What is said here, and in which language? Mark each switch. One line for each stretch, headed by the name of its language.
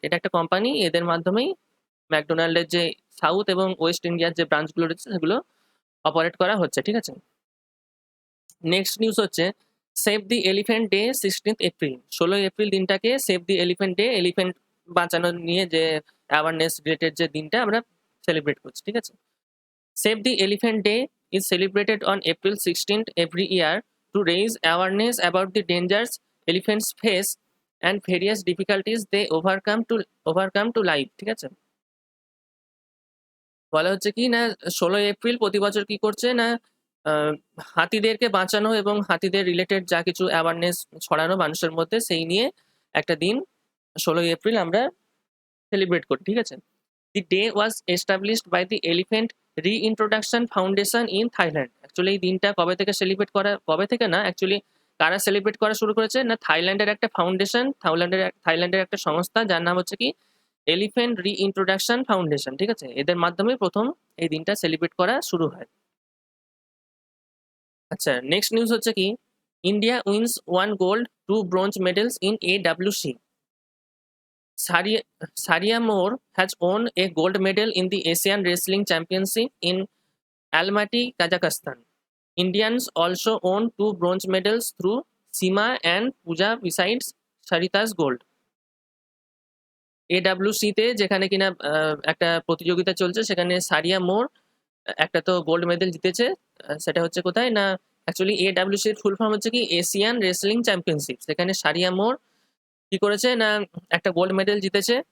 Bangla: এটা একটা কোম্পানি, এদের মাধ্যমেই ম্যাকডোনাল্ডের যে সাউথ এবং ওয়েস্ট ইন্ডিয়ার যে ব্রাঞ্চগুলো রয়েছে সেগুলো অপারেট করা হচ্ছে, ঠিক আছে। নেক্সট নিউজ হচ্ছে সেভ দি এলিফ্যান্ট ডে 16 এপ্রিল। 16 এপ্রিল দিনটাকে সেভ দি এলিফ্যান্ট ডে, এলিফ্যান্ট বাঁচানো নিয়ে যে অ্যাওয়ারনেস রিলেটেড যে দিনটা আমরা সেলিব্রেট করছি, ঠিক আছে।
English: save the elephant day is celebrated on April 16th every year to raise awareness about the dangers elephants face and various difficulties they overcome to life,
Bangla: ঠিক আছে। বলা হচ্ছে কি না, 16 এপ্রিল প্রতি বছর কি করছে না, হাতিদেরকে বাঁচানো এবং হাতিদের রিলেটেড যা কিছু অ্যাওয়ারনেস ছড়ানো মানুষের মধ্যে, সেই নিয়ে একটা দিন 16 এপ্রিল আমরা সেলিব্রেট করি, ঠিক আছে।
English: The day was established by the elephant reintroduction foundation in Thailand.
Bangla: Actually এই দিনটা কবে থেকে সেলিব্রেট করা, কবে থেকে না, অ্যাকচুয়ালি কারা সেলিব্রেট করা শুরু করেছে না, থাইল্যান্ডের একটা ফাউন্ডেশন, থাইল্যান্ডের একটা সংস্থা যার নাম হচ্ছে কি এলিফ্যান্ট রিইন্ট্রোডাকশন ফাউন্ডেশন, ঠিক আছে। এদের মাধ্যমে প্রথম এই দিনটা সেলিব্রেট করা শুরু হয়। আচ্ছা, নেক্সট নিউজ হচ্ছে কি
English: India wins 1 gold 2 bronze medals in AWC. Saria Moore has won a gold medal in the Asian Wrestling Championship in Almaty, Kazakhstan. Indians also won 2 bronze medals through Sima and Pooja besides Sarita's gold.
Bangla: AWC তে যেখানে কিনা একটা প্রতিযোগিতা চলছে, সেখানে সারিয়া মোর একটা তো gold medal জিতেছে। সেটা হচ্ছে কোথায় না, অ্যাকচুয়ালি AWC এর ফুল ফর্ম হচ্ছে কি এশিয়ান রেসলিং চ্যাম্পিয়নশিপ। সেখানে সারিয়া মোর কি করেছে না, একটা গোল্ড মেডেল জিতেছে।